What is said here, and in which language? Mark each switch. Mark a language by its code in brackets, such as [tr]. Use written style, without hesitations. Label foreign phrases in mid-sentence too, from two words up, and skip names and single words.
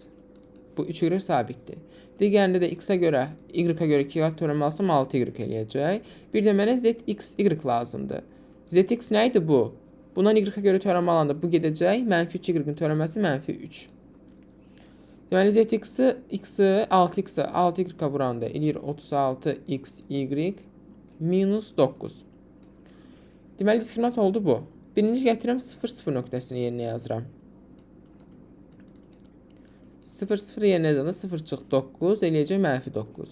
[az] Bu 3y sabitdir. Digərində də x-ə görə, y-ə görə 2 qat törəmə alsam 6y eləyəcək. Bir də mənə zx-y lazımdır. Zx nə idi bu? Bundan y-ə görə törəmə alanda bu gedəcək. Mənfi 2y-in törəməsi mənfi 3. Deməli, zx-i, x-i, 6x-i 6y-ə vuranda eləyir 36xy minus 9. Deməli, diskriminant oldu bu. Birinci gətirəm 0,0 nöqtəsini yerinə yazıram. 0,0 yerinə yazanda 0 çıx 9 eləyəcək mənfi 9.